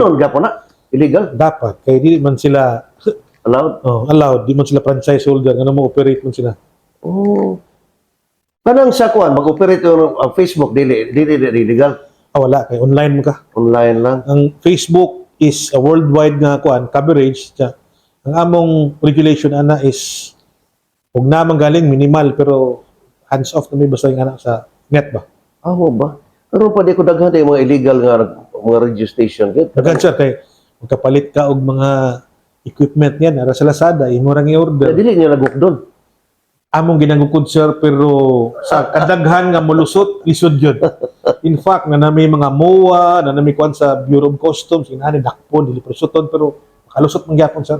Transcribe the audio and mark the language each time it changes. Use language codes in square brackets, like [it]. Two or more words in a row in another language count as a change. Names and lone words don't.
[ceb] doon gyapon na illegal Dapat kay di man sila allowed. allowed, di man sila [en] franchise holder [ceb] ngano mo operate man sila. Oh. Kanang sa kwan mag-operate ang Facebook dili illegal. Wala kay online mo ka. Online lang. [en] Ang Facebook is a worldwide [ceb] nga kuan [en] coverage. [ceb] Ang among regulation ana is ug na galing minimal pero [en] hands off [ceb] na may basta yung anak sa net ba. Ba? Pero pa di ko daghan yung mga illegal nga mga [en] radio station. [ceb] Daghan siya kay magkapalit ka og mga equipment yan ara sa Lazada imo ra i-order. Dili niya naguk doon. Among ginagukod sir pero sa kadaghan nga molusot lisod yun. [en] In fact [ceb] nga na may mga MOA na may kuan sa Bureau of Customs inani dakpon dili prosuton pero makalusot man gyapon sir.